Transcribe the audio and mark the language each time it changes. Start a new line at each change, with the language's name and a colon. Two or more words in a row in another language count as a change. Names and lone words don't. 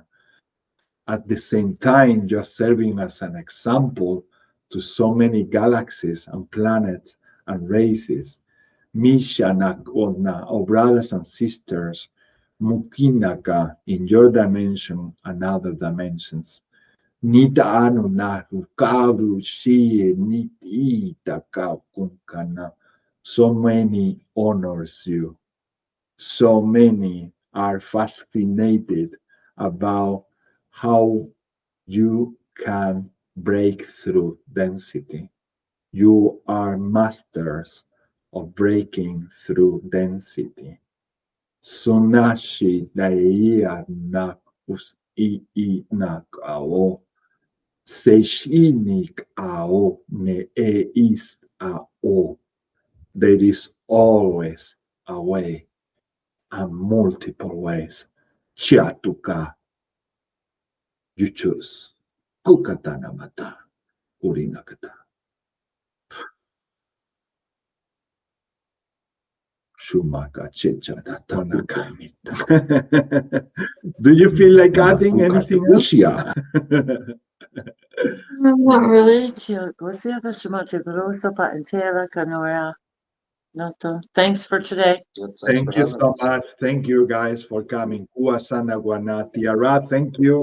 English: At the same time, you're serving as an example to so many galaxies and planets and races. Mishanakona, or brothers and sisters, Mukinaka in your dimension and other dimensions. Nita anu nahu karu shie niti taka kunkana. So many honors you. So many are fascinated about how you can break through density. You are masters of breaking through density. Sunashi daia nakus I nakao. Seishinik ao ne is ao. There is always a way and multiple ways. Chiatuka. You choose. Kukatana mata. Urinakata. Shumaka checha datana kamita. Do you feel like adding anything else? Not really. Thanks for today. Thank you so much. Thank you guys for coming. Kuasana Guana Tiara, thank you.